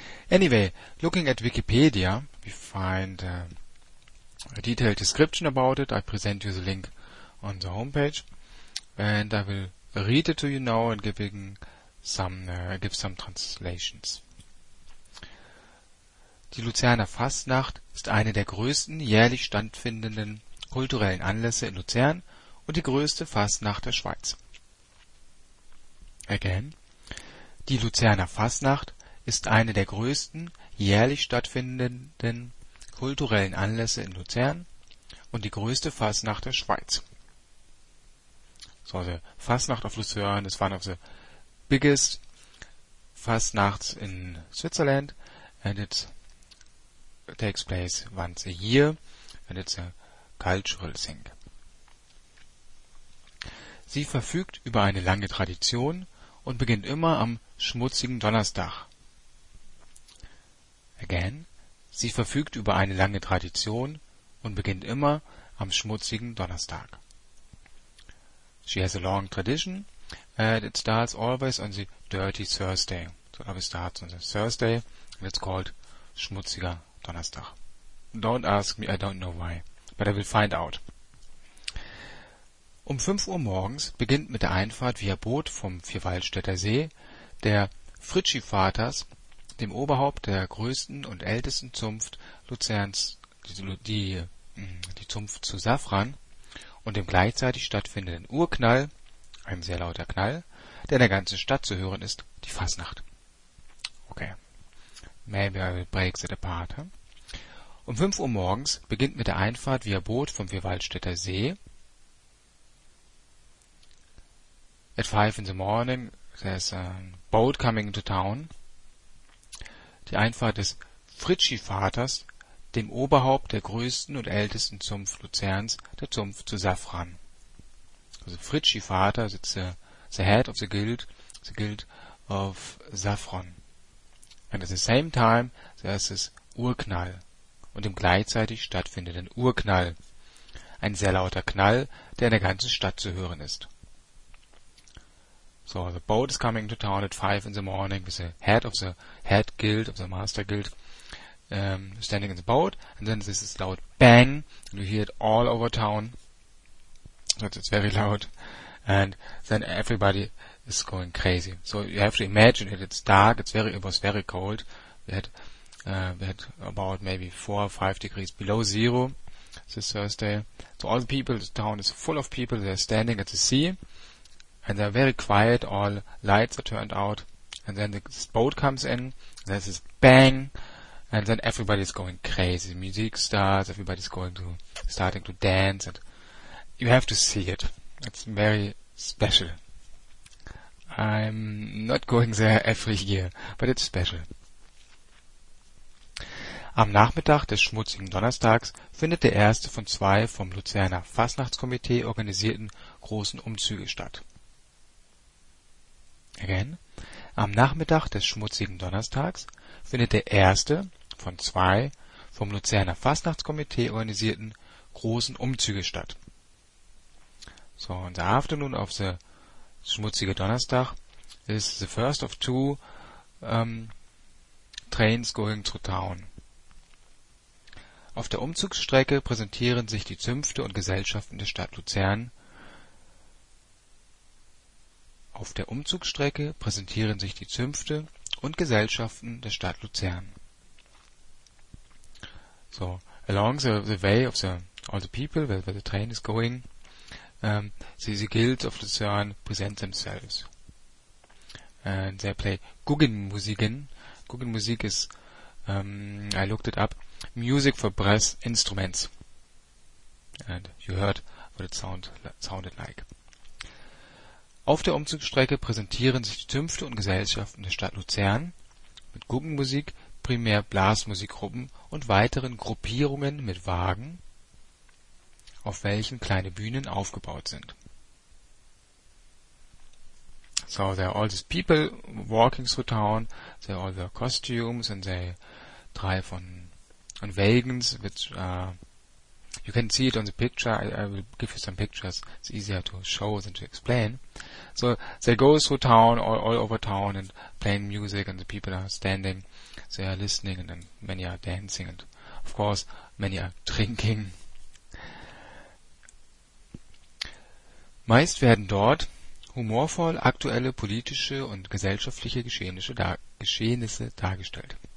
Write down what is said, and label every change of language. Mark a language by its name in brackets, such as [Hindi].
[English] Anyway, looking at Wikipedia, we find a detailed description about it. I present you the link on the homepage, and I will read it to you now and give some translations. [German] Die Luzerner Fasnacht ist eine der größten jährlich stattfindenden kulturellen Anlässe in Luzern und die größte Fasnacht der Schweiz. [English] Again. [German] Die Luzerner Fasnacht ist eine der größten jährlich stattfindenden kulturellen Anlässe in Luzern und die größte Fasnacht der Schweiz. [English] So, the Fasnacht of Luzern is one of the biggest Fasnachts in Switzerland, and it takes place once a year, and it's a cultural thing. [German] Sie verfügt über eine lange Tradition und beginnt immer am schmutzigen Donnerstag. [English] Again, [German] sie verfügt über eine lange Tradition und beginnt immer am schmutzigen Donnerstag. [English] She has a long tradition, and it starts always on the dirty Thursday. So it always starts on the Thursday, and it's called Schmutziger Donnerstag. Don't ask me, I don't know why, but I will find out. [German] Um 5 Uhr morgens beginnt mit der Einfahrt via Boot vom Vierwaldstätter See der Fritschi-Vaters, dem Oberhaupt der größten und ältesten Zunft Luzerns, die Zunft zu Safran, und dem gleichzeitig stattfindenden Urknall, ein sehr lauter Knall, der in der ganzen Stadt zu hören ist, die Fasnacht. [English] Okay, maybe I will break it apart. [German] Huh? Um 5 Uhr morgens beginnt mit der Einfahrt via Boot vom Vierwaldstätter See. [English] At 5 in the morning, there's a boat coming to town. [German] Die Einfahrt des Fritschi-Vaters, dem Oberhaupt der größten und ältesten Zunft Luzerns, der Zunft zu Safran. [English] Also Fritschi-Vater sitzt the head of the guild of Safran. And at the same time, there's this Urknall. [German] Und im gleichzeitig stattfindenden Urknall. Ein sehr lauter Knall, der in der ganzen Stadt zu hören ist. [English] So, the boat is coming to town at 5 in the morning with the head of the head guild, of the master guild, standing in the boat, and then this is loud bang, and you hear it all over town. So it's very loud, and then everybody is going crazy. So you have to imagine it. It's dark. It was very cold. We had about maybe 4 or 5 degrees below zero this Thursday. So all the people, the town is full of people. They're standing at the sea, and they're very quiet. All lights are turned out, and then this boat comes in. There's this bang. And then everybody's going crazy. Music starts, everybody's starting to dance, and you have to see it. It's very special. I'm not going there every year, but it's special. [German] Am Nachmittag des schmutzigen Donnerstags findet der erste von 2 vom Luzerner Fasnachtskomitee organisierten großen Umzüge statt. [English] Again. [German] Am Nachmittag des schmutzigen Donnerstags findet der erste von 2 vom Luzerner Fastnachtskomitee organisierten großen Umzüge statt. [English] So, on the afternoon of the schmutzige Donnerstag is the first of two trains going through town. [German] Auf der Umzugsstrecke präsentieren sich die Zünfte und Gesellschaften der Stadt Luzern. Auf der Umzugsstrecke präsentieren sich die Zünfte und Gesellschaften der Stadt Luzern. [English] So, along the way of the all the people where the train is going, the guilds of Luzern present themselves. And they play Guggenmusiken. Guggenmusik is, I looked it up, music for brass instruments. And you heard what it sounded like. [German] Auf der Umzugsstrecke präsentieren sich die Zünfte und Gesellschaften der Stadt Luzern mit Guggenmusik, primär Blasmusikgruppen und weiteren Gruppierungen mit Wagen, auf welchen kleine Bühnen aufgebaut sind. [English] So, there are all these people walking through town, they all wear costumes and they drive on wagons, which you can see it on the picture. I will give you some pictures. It's easier to show than to explain. So they go through town, all over town, and playing music, and the people are standing, they are listening, and many are dancing, and of course many are drinking. [German] Meist werden dort humorvoll aktuelle politische und gesellschaftliche Geschehnisse dargestellt.